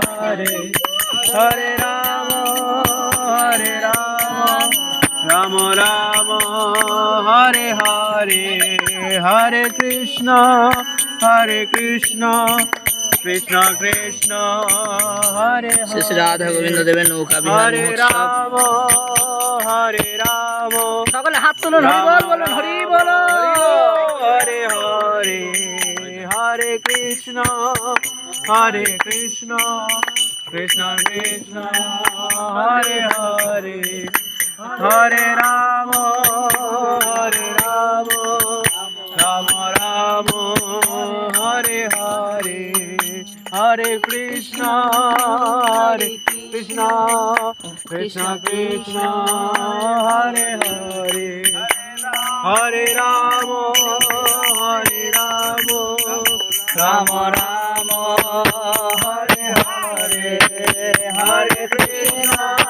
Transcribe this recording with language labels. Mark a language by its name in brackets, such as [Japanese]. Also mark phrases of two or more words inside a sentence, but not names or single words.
[Sanskrit] Hare Hare Rama Rama Rama Hare Hare Hare Krishna Krishna Krishna Hare Hare [Bangla] শ্রী রাধা গোবিন্দ দেবের নৌকা বিহার Hare মহোৎসব। Rama সকলে হাত তুলুন, হরি বল বলুন, হরি বল। [Sanskrit] Hare Hare Hare Krishna Krishna Krishna Hare Hare Hare Rama Rama Rama Hare Hare Hare Krishna Krishna Krishna Hare Hare Hare Rama Rama Rama Hare Hare Hare Krishna